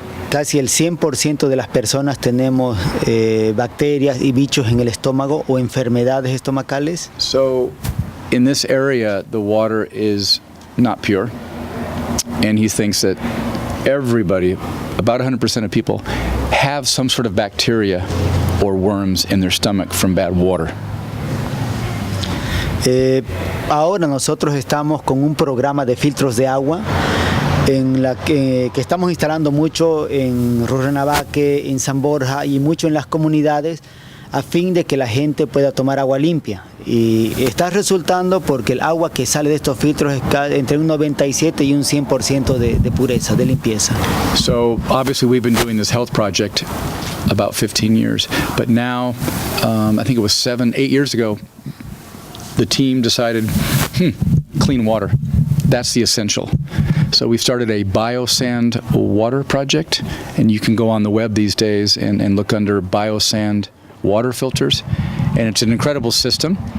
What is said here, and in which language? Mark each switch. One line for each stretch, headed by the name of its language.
Spanish: Casi el 100% de las personas tenemos bacterias y bichos en el estómago o enfermedades estomacales.
English: So, in this area, the water is not pure, and he thinks that everybody about 100% of people have some sort of bacteria or worms in their stomach from bad water.
Spanish: Ahora nosotros estamos con un programa de filtros de agua en la que estamos instalando mucho en Rurrenabaque, en San Borja y mucho en las comunidades a fin de que la gente pueda tomar agua limpia. Y está resultando porque el agua que sale de estos filtros es entre un 97 y un 100% de pureza, de limpieza.
English: So obviously we've been doing this health project about 15 years, but now I think it was 8 years ago, the team decided, clean water, that's the essential. So we've started a BioSand water project, and you can go on the web these days and look under BioSand water filters, and it's an incredible system.